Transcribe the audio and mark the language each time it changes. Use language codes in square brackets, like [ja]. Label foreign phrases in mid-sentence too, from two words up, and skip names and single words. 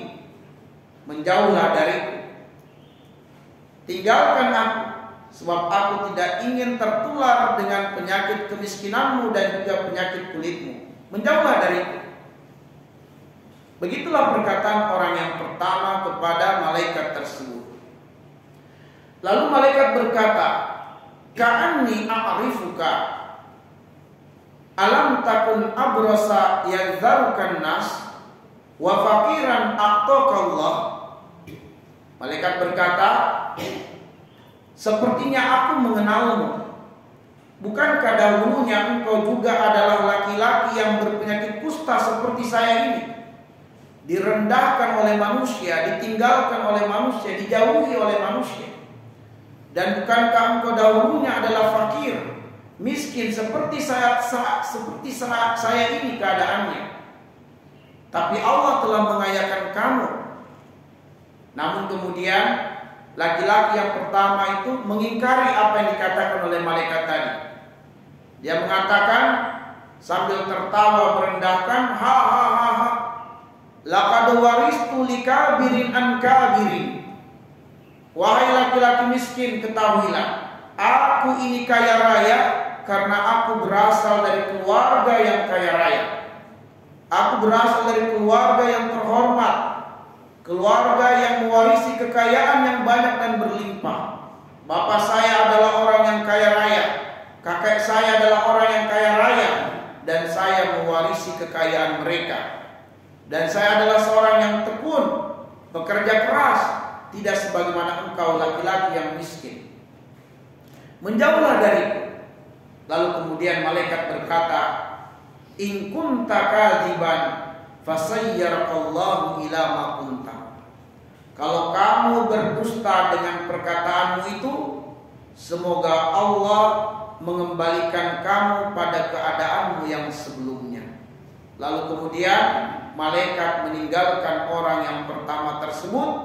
[id] Menjauhlah dariku, tinggalkan aku, sebab aku tidak ingin tertular dengan penyakit kemiskinanmu dan juga penyakit kulitmu. Menjauhlah dariku. Begitulah perkataan orang yang pertama kepada malaikat tersebut. Lalu malaikat berkata, [ar] كأني أعرفك، ألم تكن أبرص يقذرك الناس، وفقيرا فأعطاك الله. [id] Malaikat berkata, sepertinya aku mengenalmu. Bukankah dahulunya engkau juga adalah laki-laki yang berpenyakit kusta seperti saya ini? Direndahkan oleh manusia, ditinggalkan oleh manusia, dijauhi oleh manusia. Dan bukankah engkau dahulunya adalah fakir, miskin seperti saya ini keadaannya? Tapi Allah telah mengayakan kamu. Namun kemudian laki-laki yang pertama itu mengingkari apa yang dikatakan oleh malaikat tadi. Dia mengatakan sambil tertawa merendahkan, [ar] ها ها ها ها، لقد ورثت لكابر عن كابر. [id] Wahai laki-laki miskin, ketahuilah, aku ini kaya raya karena aku berasal dari keluarga yang kaya raya. Aku berasal dari keluarga yang terhormat, keluarga yang mewarisi kekayaan yang banyak dan berlimpah. Bapak saya adalah orang yang kaya raya, kakek saya adalah orang yang kaya raya, dan saya mewarisi kekayaan mereka. Dan saya adalah seorang yang tekun, bekerja keras, tidak sebagaimana engkau laki-laki yang miskin. Menjauhlah dariku. Lalu kemudian malaikat berkata, [ar] إن كنت كاذبا فصيرك الله إلى ما كنت. [id] Kalau kamu berdusta dengan perkataanmu itu, semoga Allah mengembalikan kamu pada keadaanmu yang sebelumnya. Lalu kemudian malaikat meninggalkan orang yang pertama tersebut.